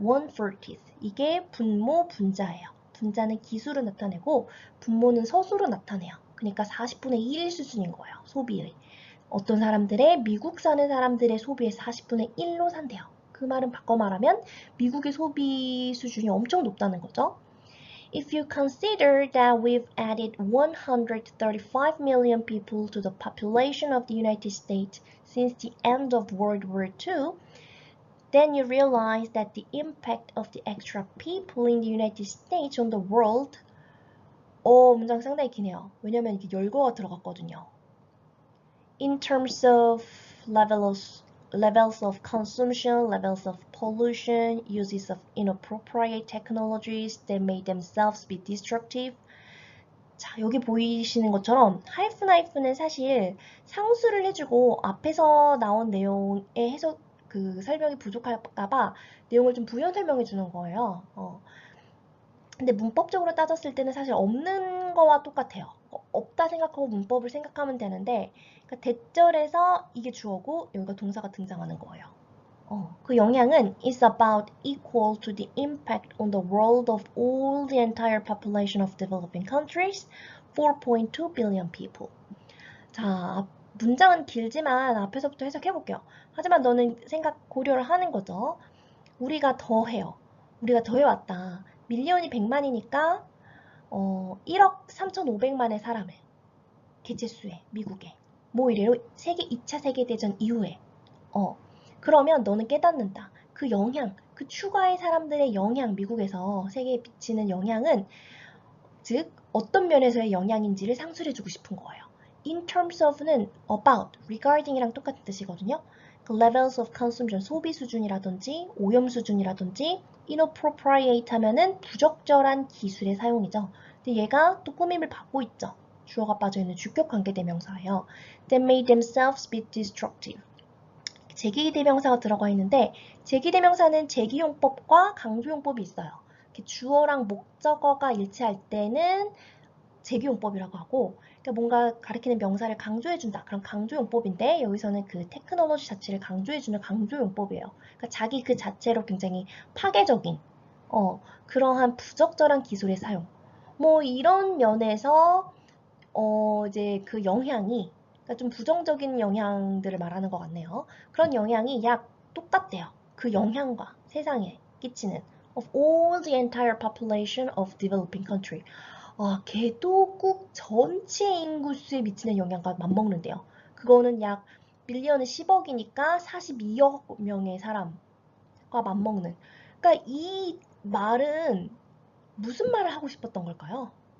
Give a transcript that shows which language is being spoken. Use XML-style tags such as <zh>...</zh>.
<ko>1/40th. 이게 분모, 분자예요. 분자는 기수로 나타내고 분모는 서수로 나타내요. 그러니까 40분의 1 수준인 거예요. 소비의. 어떤 사람들의 미국 사는 사람들의 소비의 40분의 1로 산대요. 그 말은 바꿔 말하면 미국의 소비 수준이 엄청 높다는 거죠.</ko> <en>If you consider that we've added 135 million people to the population of the United States since the end of World War II, then you realize that the impact of the extra people in the United States on the world</en> <ko>문장 상당히 기네요. 왜냐면 이게 열거가 들어갔거든요.</ko> <en>In terms of levels of consumption, levels of pollution, uses of inappropriate technologies that may themselves be destructive.</en> <ko>자, 여기 보이시는 것처럼 하이픈은 사실 상수를 해주고 앞에서 나온 내용의 해석 그 설명이 부족할까봐 내용을 좀 부연 설명해 주는 거예요. 근데 문법적으로 따졌을 때는 사실 없는 거와 똑같아요. 없다 생각하고 문법을 생각하면 되는데 그러니까 대절에서 이게 주어고 여기가 동사가 등장하는 거예요. 그 영향은</ko> <en>is about equal to the impact on the world of all the entire population of developing countries, 4.2 billion people.</en> <ko>자, 문장은 길지만 앞에서부터 해석해볼게요. 하지만 너는 생각 고려를 하는 거죠. 우리가 더해요. 우리가 더해왔다. 밀리언이 100만이니까 1억 3,500만의 사람을 개체수에 미국에 뭐 이래로 세계 2차 세계대전 이후에 그러면 너는 깨닫는다. 그 영향, 그 추가의 사람들의 영향, 미국에서 세계에 미치는 영향은 즉 어떤 면에서의 영향인지를 상술해주고 싶은 거예요. In terms of는 about, regarding이랑 똑같은 뜻이거든요. 그</ko> <en>levels of consumption,</en> <ko>소비 수준이라든지 오염 수준이라든지 inappropriate 하면은 부적절한 기술의 사용이죠. 근데 얘가 또 꾸밈을 받고 있죠. 주어가 빠져있는 주격 관계대명사예요.</ko> <en>That made themselves be destructive.</en> <ko>제기대명사가 들어가 있는데 제기대명사는 제기용법과 강조용법이 있어요. 주어랑 목적어가 일치할 때는 제기용법이라고 하고 그러니까 뭔가 가리키는 명사를 강조해준다. 그럼 강조용법인데 여기서는 그 테크놀로지 자체를 강조해주는 강조용법이에요. 그러니까 자기 그 자체로 굉장히 파괴적인 그러한 부적절한 기술의 사용. 뭐 이런 면에서 이제 그 영향이 그러니까 좀 부정적인 영향들을 말하는 것 같네요. 그런 영향이 약 똑같대요. 그 영향과 세상에 끼치는</ko> <en>of all the entire population of developing country.</en> <ko>개도국 전체 인구수에 미치는 영향과 맞먹는데요. 그거는 약 밀리언은 10억이니까 42억 명의 사람과 맞먹는. 그러니까 이 말은 무슨 말을 하고 싶었던 걸까요?</ko>